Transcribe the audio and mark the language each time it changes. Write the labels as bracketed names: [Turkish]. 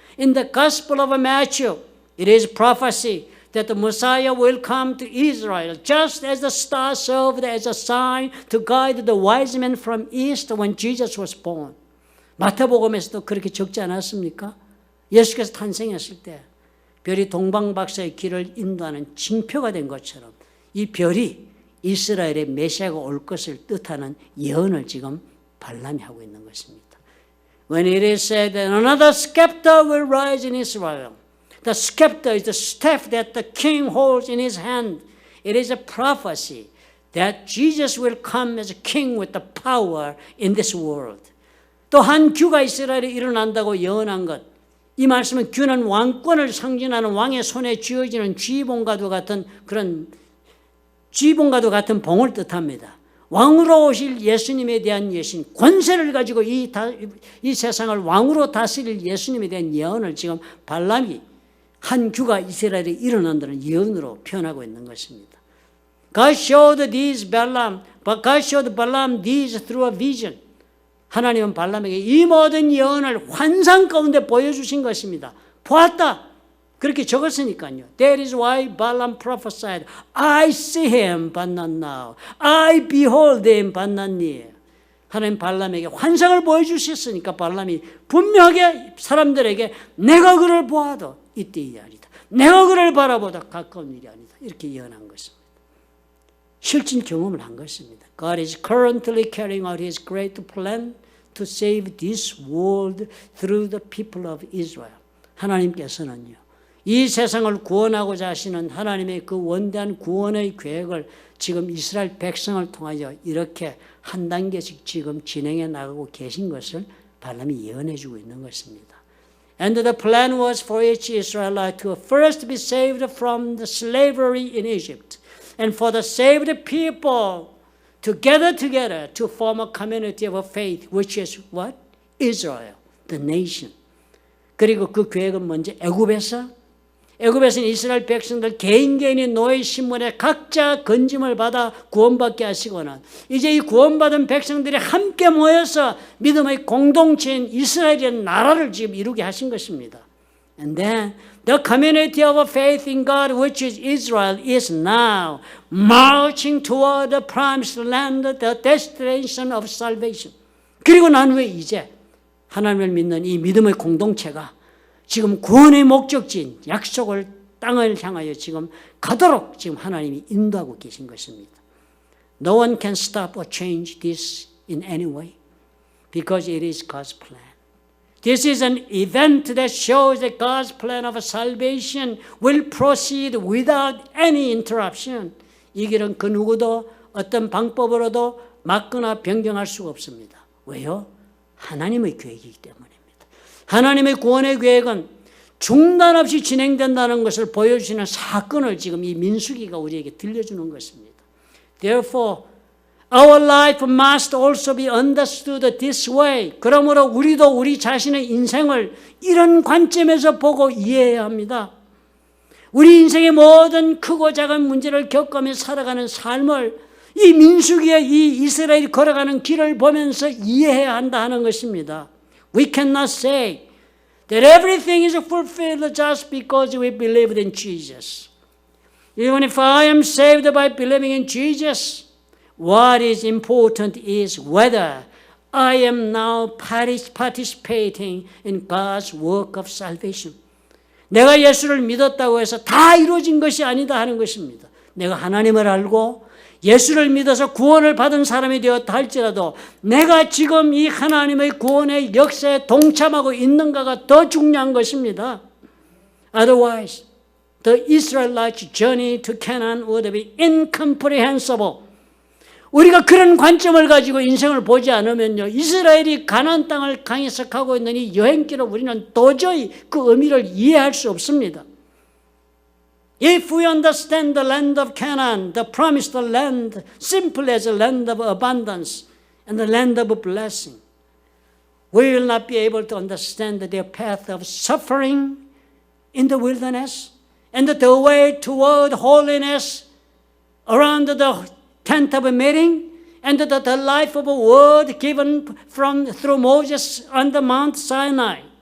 [English] In the Gospel of Matthew, it is prophecy that the Messiah will come to Israel, just as the star served as a sign to guide the wise men from east when Jesus was born. [Korean] 마태복음에서도 그렇게 적지 않았습니까? 예수께서 탄생했을 때 별이 동방박사의 길을 인도하는 징표가 된 것처럼 이 별이 이스라엘의 메시아가 올 것을 뜻하는 예언을 지금 발람이 하고 있는 것입니다. [English] When it is said that another scepter will rise in Israel, the scepter is the staff that the king holds in his hand. It is a prophecy that Jesus will come as a king with the power in this world. [Korean] 또 한 규가 이스라엘에 일어난다고 예언한 것. 이 말씀은 규는 왕권을 상징하는 왕의 손에 쥐어지는 쥐봉과도 같은 그런 쥐봉과도 같은 봉을 뜻합니다. 왕으로 오실 예수님에 대한 예신, 권세를 가지고 이 세상을 왕으로 다스릴 예수님에 대한 예언을 지금 발람이 한 규가 이스라엘에 일어난다는 예언으로 표현하고 있는 것입니다. [English] God showed Balaam these through a vision. [Korean] 하나님은 발람에게 이 모든 예언을 환상 가운데 보여주신 것입니다. 보았다. 그렇게 적었으니까요. [English] That is why Balaam prophesied, I see him, but not now. I behold him, but not near. [Korean] 하나님 발람에게 환상을 보여주셨으니까 발람이 분명하게 사람들에게 내가 그를 보아도 이때의 아니다. 내가 그를 바라보다 가까운 일이 아니다. 이렇게 예언한 것입니다. 실진 경험을 한 것입니다. [English] God is currently carrying out His great plan to save this world through the people of Israel. [Korean] 하나님께서는요, 이 세상을 구원하고자 하시는 하나님의 그 원대한 구원의 계획을 지금 이스라엘 백성을 통하여 이렇게 한 단계씩 지금 진행해 나가고 계신 것을 발람이 예언해 주고 있는 것입니다. [English] And the plan was for each Israelite to first be saved from the slavery in Egypt, and for the saved people to gather together to form a community of faith, which is what? Israel, the nation. [Korean] 그리고 그 계획은 먼저 애굽에서는 이스라엘 백성들 개인이 노예 신분에 각자 건짐을 받아 구원받게 하시거나 이제 이 구원받은 백성들이 함께 모여서 믿음의 공동체인 이스라엘의 나라를 지금 이루게 하신 것입니다. [English] And then the community of faith in God, which is Israel, is now marching toward the promised land, the destination of salvation. [Korean] 그리고 난 후에 이제 하나님을 믿는 이 믿음의 공동체가 지금 구원의 목적지인 약속을 땅을 향하여 지금 가도록 지금 하나님이 인도하고 계신 것입니다. [English] No one can stop or change this in any way because it is God's plan. This is an event that shows that God's plan of salvation will proceed without any interruption. [Korean] 이 길은 그 누구도 어떤 방법으로도 막거나 변경할 수가 없습니다. 왜요? 하나님의 계획이기 때문입니다. 하나님의 구원의 계획은 중단 없이 진행된다는 것을 보여주시는 사건을 지금 이 민수기가 우리에게 들려주는 것입니다. [English] Therefore, our life must also be understood this way. [Korean] 그러므로 우리도 우리 자신의 인생을 이런 관점에서 보고 이해해야 합니다. 우리 인생의 모든 크고 작은 문제를 겪으며 살아가는 삶을 이 민수기의 이 이스라엘이 걸어가는 길을 보면서 이해해야 한다 하는 것입니다. [English] We cannot say that everything is fulfilled just because we believed in Jesus. Even if I am saved by believing in Jesus, what is important is whether I am now participating in God's work of salvation. [Korean] 내가 예수를 믿었다고 해서 다 이루어진 것이 아니다 하는 것입니다. 내가 하나님을 알고 예수를 믿어서 구원을 받은 사람이 되었다 할지라도 내가 지금 이 하나님의 구원의 역사에 동참하고 있는가가 더 중요한 것입니다. [English] Otherwise, the Israelites' journey to Canaan would be incomprehensible. [Korean] 우리가 그런 관점을 가지고 인생을 보지 않으면요, 이스라엘이 가나안 땅을 향해서 가고 있는 이 여행길을 우리는 도저히 그 의미를 이해할 수 없습니다. [English] If we understand the land of Canaan, the promised land, simply as a land of abundance and the land of blessing, we will not be able to understand their path of suffering in the wilderness and the way toward holiness around the tent of meeting and the life of a word given through Moses on the Mount Sinai.